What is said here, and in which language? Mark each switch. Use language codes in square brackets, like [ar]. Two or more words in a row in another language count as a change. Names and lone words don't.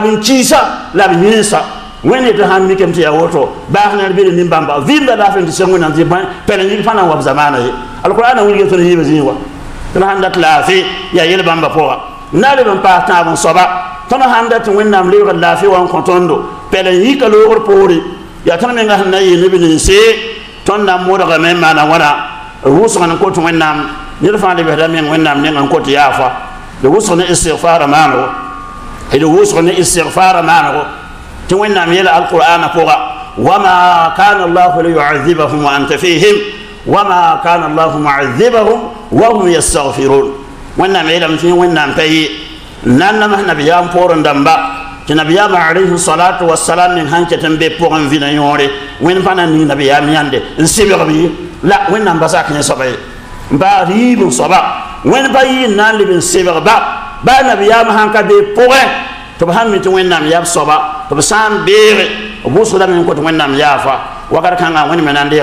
[mos] n kiisa la b yẽensa wẽnd yetɩ sãn mikame tɩ yaa woto baas ne d bele nin-bãmba vɩɩmda laafɩ n tɩ sẽn wẽnnaam tɩ pɛl n yɩl fãa na n wa b zamaana ye alqurana wilga tõnd yɩɩba zĩig wa tɩ sãn dat laafɩ yaa yel-bãmba pʋga na leb n paas tãab n soaba tõnd sãn dat tɩ wẽnnaam lebgd laafɩ wa n kõ tõndo pɛl n yɩka loogr poore yaa tõnd menga sẽn na n yɩ neb ninse tõnd na n modgame n maana wãna wʋsg n kot wẽnnaam ned fãa lebsda meng wẽnnaam neng n kot yaafa de wʋsg ne istigfaara maanego d wʋsg ne istigfaara maanego tɩ wẽnnaam yɛla alqur'ana pʋga [ar] وما كان الله ليعذبهم وأنت فيهم وما كان الله معذبهم وهم يستغفرون [mos] wẽnnaam yeelame tɩ wẽnnaam pa yɩ nannamas nabiyaam poorẽ dãmba tɩ nabiyaam [ar] عليه الصلاة والسلام [mos] ning sãn ket n be pʋgẽ vɩna yõore wẽnd pa na ning nabiyaam yãnde n sɩbgb ye la wẽnnaam ba sak yẽ soaba ye n baas yiib n soaba wẽnd pa yɩ n na n leb n sɩbgba baa nabiyaam sãn ka be pʋgẽ tɩ b sãn mi tɩ wẽnnaam yaa b soaba tɩ b sã n beege b wʋsgdame n kot wẽnnaam yaafa wakat kãngã wẽnd me na n